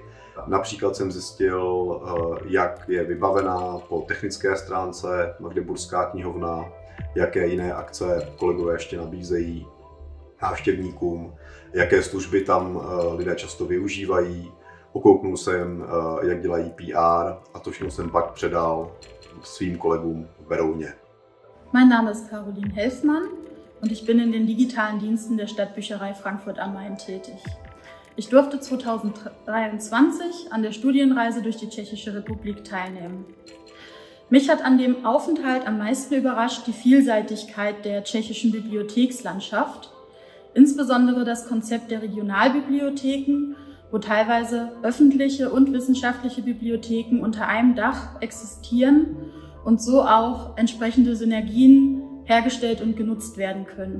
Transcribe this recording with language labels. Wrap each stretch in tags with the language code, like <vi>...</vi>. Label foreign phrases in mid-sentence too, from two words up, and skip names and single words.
<cs>Například jsem zjistil, jak je vybavená po technické stránce Magdeburská knihovna, jaké jiné akce kolegové ještě nabízejí návštěvníkům, jaké služby tam lidé často využívají. Okouknul jsem, jak dělají PR a to všechno jsem pak předal svým kolegům v Berouně.</cs> <de>Mein Name ist Caroline Helfmann und ich bin in den digitalen Diensten der Stadtbücherei Frankfurt am Main tätig. Ich durfte 2023 an der Studienreise durch die Tschechische Republik teilnehmen. Mich hat an dem Aufenthalt am meisten überrascht die Vielseitigkeit der tschechischen Bibliothekslandschaft, insbesondere das Konzept der Regionalbibliotheken, wo teilweise öffentliche und wissenschaftliche Bibliotheken unter einem Dach existieren und so auch entsprechende Synergien hergestellt und genutzt werden können.</de>